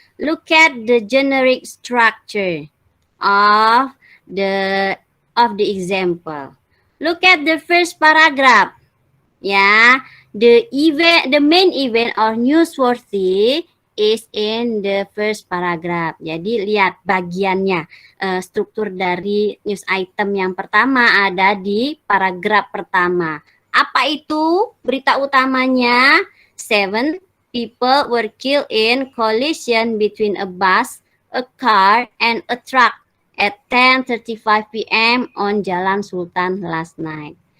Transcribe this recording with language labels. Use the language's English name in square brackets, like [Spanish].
[English] Look at the generic structure of the example. Look at the first paragraph. Yeah, the main event or newsworthy is in the first paragraph. [Indonesian] Jadi lihat bagiannya, struktur dari news item yang pertama ada di paragraf pertama. Apa itu berita utamanya? [English] 7 people were killed in collision between a bus, a car, and a truck at 10:35 p.m. on Jalan Sultan last night.